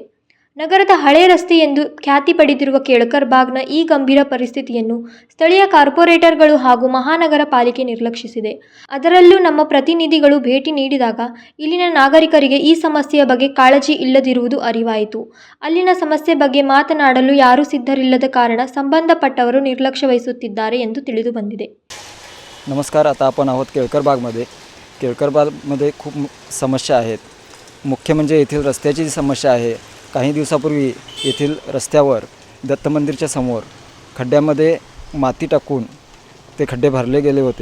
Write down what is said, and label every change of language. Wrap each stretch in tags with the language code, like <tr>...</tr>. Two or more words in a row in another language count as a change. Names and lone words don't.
<kn>ನಗರದ ಹಳೆ ರಸ್ತೆ ಎಂದು ಖ್ಯಾತಿ ಪಡೆದಿರುವ ಕೇಳ್ಕರ್ ಬಾಗ್ನ ಈ ಗಂಭೀರ ಪರಿಸ್ಥಿತಿಯನ್ನು ಸ್ಥಳೀಯ ಕಾರ್ಪೊರೇಟರ್ಗಳು ಹಾಗೂ ಮಹಾನಗರ ಪಾಲಿಕೆ ನಿರ್ಲಕ್ಷಿಸಿದೆ. ಅದರಲ್ಲೂ ನಮ್ಮ ಪ್ರತಿನಿಧಿಗಳು ಭೇಟಿ ನೀಡಿದಾಗ ಇಲ್ಲಿನ ನಾಗರಿಕರಿಗೆ ಈ ಸಮಸ್ಯೆಯ ಬಗ್ಗೆ ಕಾಳಜಿ ಇಲ್ಲದಿರುವುದು ಅರಿವಾಯಿತು. ಅಲ್ಲಿನ ಸಮಸ್ಯೆ ಬಗ್ಗೆ ಮಾತನಾಡಲು ಯಾರೂ ಸಿದ್ಧರಿಲ್ಲದ ಕಾರಣ ಸಂಬಂಧಪಟ್ಟವರು ನಿರ್ಲಕ್ಷ್ಯ ವಹಿಸುತ್ತಿದ್ದಾರೆ ಎಂದು ತಿಳಿದು ಬಂದಿದೆ.</kn> <mr>नमस्कार. आता आपण आहोत केळकर बागमध्ये. केळकर बागमध्ये खूप समस्या आहेत. मुख्य म्हणजे येथील रस्त्याची जी समस्या आहे. काही दिवसापूर्वी येथील रस्त्यावर दत्त मंदिरच्या समोर खड्ड्यामध्ये माती टाकून ते खड्डे भरले गेले होते.</mr>